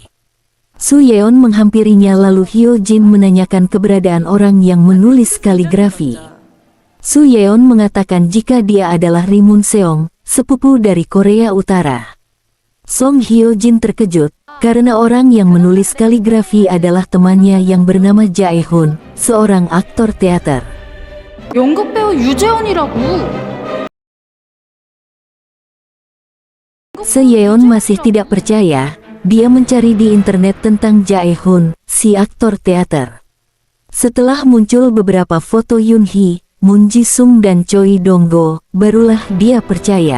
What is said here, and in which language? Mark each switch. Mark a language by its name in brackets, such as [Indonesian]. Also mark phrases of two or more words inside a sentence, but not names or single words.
[Indonesian] Su Yeon menghampirinya lalu Hyo-jin menanyakan keberadaan orang yang menulis kaligrafi. Su Yeon mengatakan jika dia adalah Ri Mun Seong, sepupu dari Korea Utara. Song Hyo-jin terkejut, karena orang yang menulis kaligrafi adalah temannya yang bernama Jae-hun, seorang aktor teater. [Korean] 연극 배우 유재원이라고. [Indonesian] Se-yeon masih tidak percaya. Dia mencari di internet tentang Jae-hun, si aktor teater. Setelah muncul beberapa foto Yoon-hee, Moon Ji-sung dan Choi Dong-go, barulah dia percaya.